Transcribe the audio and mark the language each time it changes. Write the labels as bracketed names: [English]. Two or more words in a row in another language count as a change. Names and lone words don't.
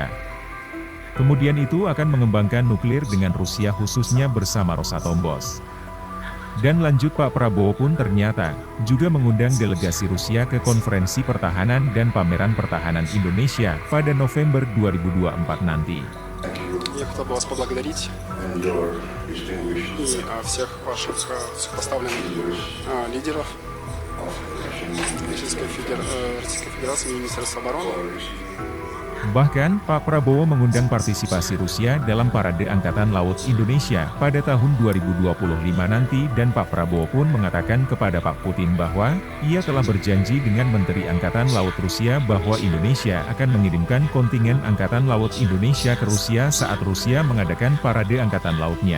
[Indonesian] Kemudian itu akan mengembangkan nuklir dengan Rusia khususnya bersama Rosatom-Bos. Dan lanjut Pak Prabowo pun ternyata, juga mengundang delegasi Rusia ke konferensi pertahanan dan pameran pertahanan Indonesia pada November 2024 nanti. [Russian] Я хотел бы вас поблагодарить и всех ваших высокопоставленных лидеров Российской Федерации, Министерства обороны, [Indonesian] Bahkan, Pak Prabowo mengundang partisipasi Rusia dalam Parade Angkatan Laut Indonesia pada tahun 2025 nanti dan Pak Prabowo pun mengatakan kepada Pak Putin bahwa ia telah berjanji dengan Menteri Angkatan Laut Rusia bahwa Indonesia akan mengirimkan kontingen Angkatan Laut Indonesia ke Rusia saat Rusia mengadakan Parade Angkatan Lautnya.